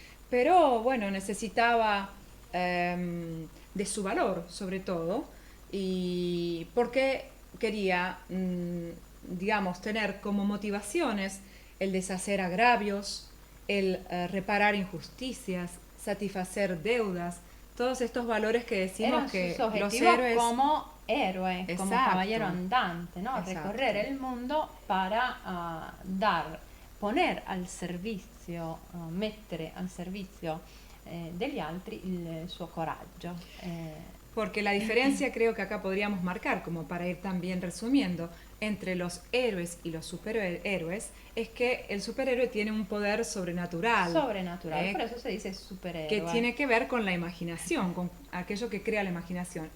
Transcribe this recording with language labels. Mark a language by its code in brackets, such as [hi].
[es] Pero bueno, necesitaba de su valor, sobre todo, y porque quería, digamos, tener como motivaciones el deshacer agravios, el reparar injusticias, satisfacer deudas, todos estos valores que decimos Eran que sus los objetivos héroes... como héroe, como Exacto. caballero andante, ¿no? Exacto. Recorrer el mundo para poner al servizio, [it] mettere al servizio degli altri il suo coraggio. [es] Porque la diferencia creo que acá podríamos marcar, como para ir también resumiendo, entre los héroes y los superhéroes, es que el superhéroe tiene un poder sobrenatural. Sobrenatural, por eso se dice superhéroe. Que tiene que ver con la imaginación, con aquello que crea la imaginación.